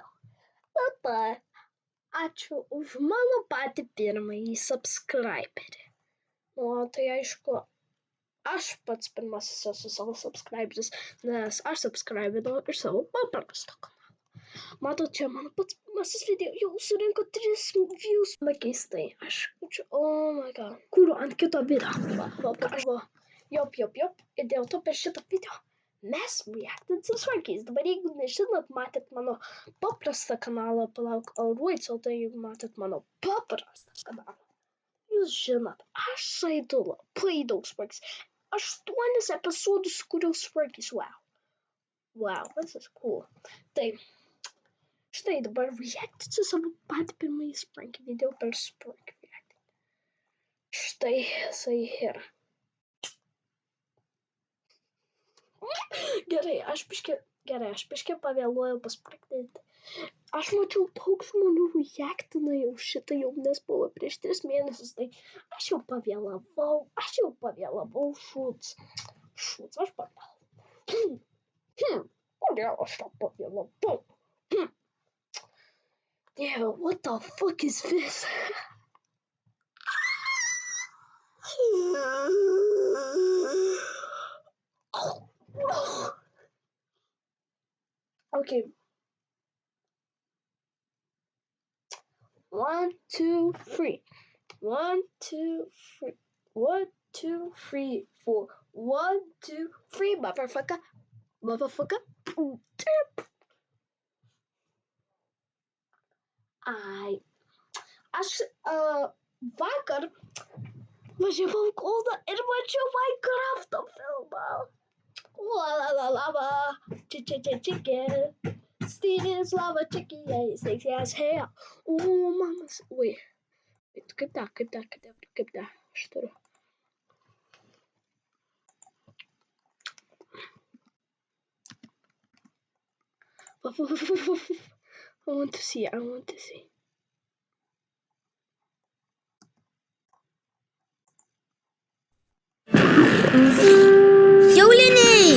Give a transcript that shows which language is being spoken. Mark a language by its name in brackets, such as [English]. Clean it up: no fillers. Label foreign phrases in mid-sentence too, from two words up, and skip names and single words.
[Lithuanian] Tada ačiū už mano patį pirmąjį subscriberį. Tai aišku, aš pats pirmasis esu savo subscriberis, nes aš subscribinau iš savo paprasto kanalo. Matot, čia mano pats pirmasis video jau surinko 3 views. Keistai, aš jaučiu, [English] oh my god, [Lithuanian] kuriu ant kito video. Jop. Ir dėl to per šitą video mes reactinsim Sparkies. Dabar jeigu nežinot, matėt mano paprastą kanalą, palauk, Aruodas, tai jeigu matėt mano paprastą kanalą, jūs žinot, aš žaidu labai daug Sparkies. 8 epizodus kuriu Sparkies, [English] wow, this is cool. [Lithuanian] Tai štai dabar reactinsiu savo patį pirmąjį Sparky video per Sparky reacting. Štai jisai yra. Gerai, aš biškį pavėluoju paspraktyti. Aš mačiau daug žmonių reactina jau šitą jau, nes buvo prieš 3 mėnesius, tai aš jau pavėlavau, šūds, aš pavėlavau. Kodėl aš tą pavėlavau? [English] Yeah, what the fuck is this? Okay. 1, 2, 3. 1, 2, 3. 1, 2, 3, 4. 1, 2, 3, motherfucker. [Lithuanian] Aš vakar važiavau į Kauną ir mačiau Minecraft'o filmą. [English] Lava, chicken. Steve's lava chicken, yeah, sexy as hell. Mamas, wait, [Lithuanian] kaip tą, aš turiu. [English] I want to see. Jolene!